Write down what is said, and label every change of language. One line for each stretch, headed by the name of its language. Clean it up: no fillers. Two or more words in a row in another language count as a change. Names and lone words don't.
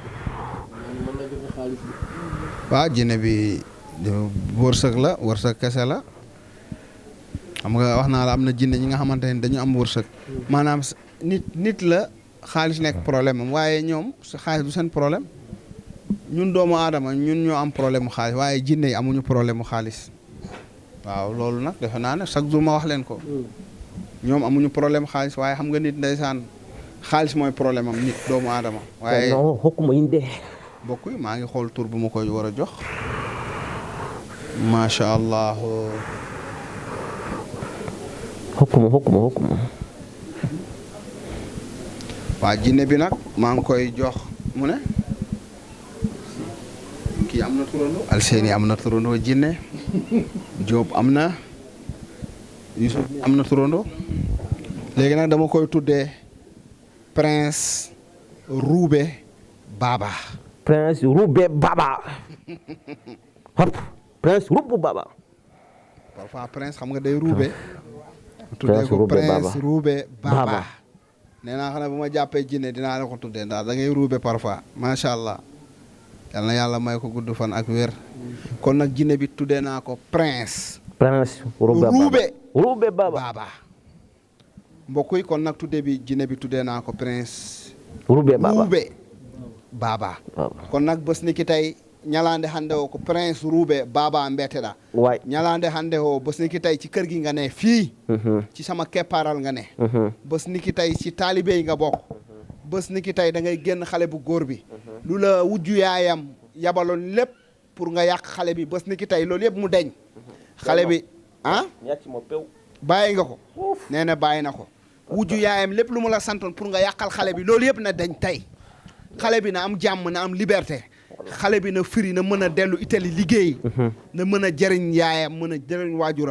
Wolof: waaw jine bi wërsëg la wërsëg kese la xam nga wax naa la am na jinne ñi nga xamante ne dañu am wërsëg maanaam nit la xaalis nekk problème am waaye ñoom sa xaalis du seen problème ñun doomu aadama ñun ñoo am problème mu xaalis waaye jinne yi amuñu problème mu xaalis waaw loolu nag defe naa ne
French: chaque jour
Wolof: ma wax leen ko ñoom amuñu problème xaalis waaye xam nga nit ndeysaan xaalis mooy problème am nit doomu aadama waaye
Fula: non hokkuma inde
Wolof: mbokk yi maa ngi xool tur bu ma koy war a jox
Arabic: ما شاء الله
Fula: hokkuma
Wolof: waa jinne bi nag maa ngi koy jox mu ne kii am na turandoo Alseeni am na turandoo jinne Jóob am na Yusuf am na turandoo léegi nag dama koy tuddee Prince Roubé Baba Prince Roubé Baba hop Prince Roubé Baba parfois Prince xam nga day Roubé tuddee ko Prince Roubé Baba nee naa xam ne bu ma jàppee jinne dinaa la ko tuddee ndax da ngay Roubé parfois
Arabic: ما شاء الله
Wolof: yal na yàlla may ko gudd fan ak wér kon nag jinne bi tuddee naa ko Prince Roubé Baba mbokk yi kon nag tuddee bi jinne bi tuddee naa ko Prince Roubé
Fula: Baba kon nag
Wolof: bés ni ki tey
Fula: ñalaande hannde o ko Prince Roubé Baba mbeteɗa way ñalaande hannde o
Wolof: bés ni ki tey ci kër gi nga ne fii ci sama keppaaral nga ne bés ni ki tey ci taalibe yi nga bokk bés ni ki tey da ngay génn xale bu góor bi lu la wujju yaayam yabaloon lépp pour nga yàq xale bi bés ni ki tey loolu yëpp mu deñ xale bi ah bàyyi nga ko nee na bàyyi na ko wujju yaayam lépp lu mu la santoon pour nga yàqal xale bi loolu yëpp na deñ tey xale bi na am jàmm na am liberté xale bi na firi na mën a dellu Italie liggéey na mën a jëriñ yaayam mën a jëriñ waajuram